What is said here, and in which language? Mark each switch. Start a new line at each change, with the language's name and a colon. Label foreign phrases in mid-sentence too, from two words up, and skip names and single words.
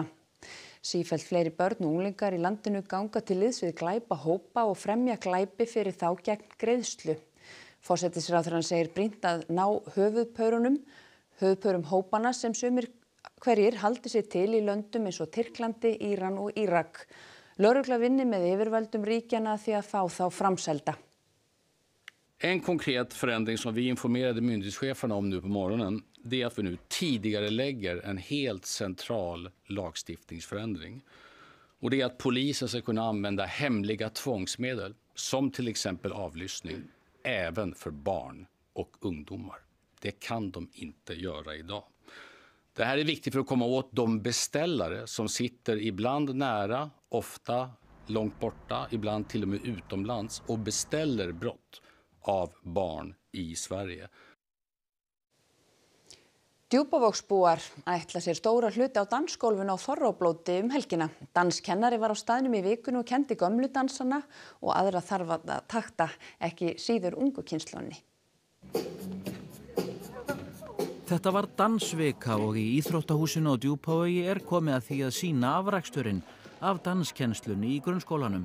Icelandic: Sífellt fleiri börn og unglingar í landinu ganga til liðs við glæpahópa og fremja glæpi fyrir þá gegn greiðslu. Forsætisráðherrann segir brýnt að ná höfuðpaurum hópana sem sumir hverjir haldi sig til í löndum eins og Tyrklandi, Íran og Írak. Lögregla vinni med yfirvöldum ríkjana því að fá þá framselda.
Swedish: En konkret förändring som vi informerade myndighetscheferna om nu på morgonen, det är att vi nu tidigare lägger en helt central lagstiftningsförändring. Och det är att polisen ska kunna använda hemliga tvångsmedel, som till exempel avlyssning, även för barn och ungdomar. Det kan de inte göra idag. Det här är viktigt för att komma åt de beställare som sitter ibland nära, ofta långt borta, ibland till och med utomlands och beställer brott av barn i Sverige.
Icelandic: Djúpavogsbúar ætla sér stóra hluti á dansgólfinu á Þorrablóti helgina. Danskennari var á staðnum í vikunu og kendi gömlu dansana og aðra þarf að takta, ekki síður ungu kynslónni. Þetta var dansvika og í íþróttahúsinu á Djúpavogi komið að því að sýna afraksturinn af danskennslunni í grunnskólanum.